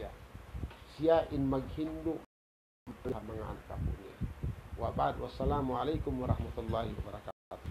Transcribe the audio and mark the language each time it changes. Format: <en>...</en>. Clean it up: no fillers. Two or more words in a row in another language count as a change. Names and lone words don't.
<tl>Siya in maghindo mga anak po niya.</tl> <ar>والسلام عليكم ورحمة الله وبركاته.</ar>